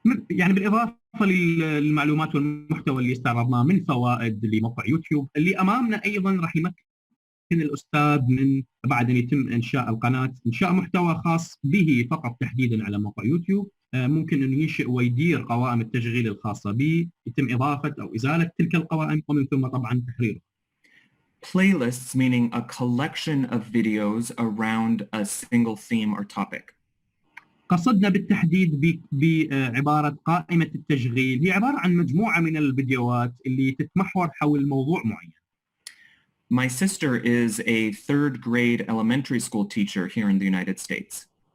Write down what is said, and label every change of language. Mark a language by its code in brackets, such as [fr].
[ar] يعني بالإضافة للمعلومات والمحتوى اللي استعرضناه من فوائد لموقع يوتيوب، اللي أمامنا أيضا راح يمكن الأستاذ من بعد أن يتم إنشاء القناة إنشاء محتوى خاص به فقط تحديدا على موقع يوتيوب. ممكن أن ينشئ ويدير قوائم التشغيل الخاصة به، يتم إضافة أو إزالة تلك القوائم ومن ثم طبعا تحريرها. [en] Playlists meaning a collection of videos around a single theme or topic. [ar] قصدنا بالتحديد بعبارة قائمة التشغيل، هي عبارة عن مجموعة من الفيديوهات اللي تتمحور حول موضوع معين. [en] My sister is a third grade elementary school teacher here in the United States.